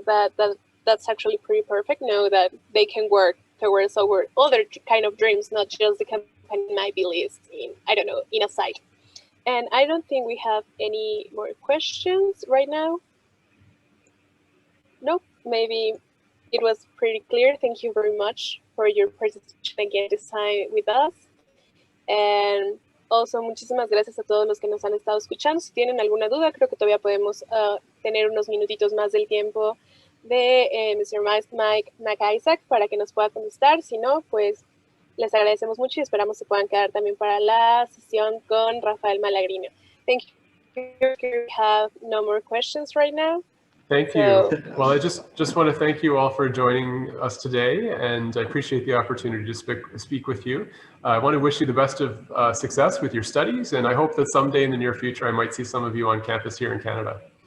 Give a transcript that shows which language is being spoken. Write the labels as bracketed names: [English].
[English] That's actually pretty perfect. Know that they can work towards other kind of dreams, not just the company might be listed in, I don't know, in a site. And I don't think we have any more questions right now. Nope, maybe it was pretty clear. Thank you very much for your participation again this time with us. And also, [Spanish] muchísimas gracias a todos los que nos han estado escuchando. Si tienen alguna duda, creo que todavía podemos tener unos minutitos más del tiempo de Mr. Mike McIsaac para que nos pueda contestar. Si no, pues les agradecemos mucho y esperamos se puedan quedar también para la sesión con Rafael Malagrino. [English] Thank you. We have no more questions right now. Thank you. Well, I just want to thank you all for joining us today, and I appreciate the opportunity to speak with you. I want to wish you the best of success with your studies, and I hope that someday in the near future I might see some of you on campus here in Canada.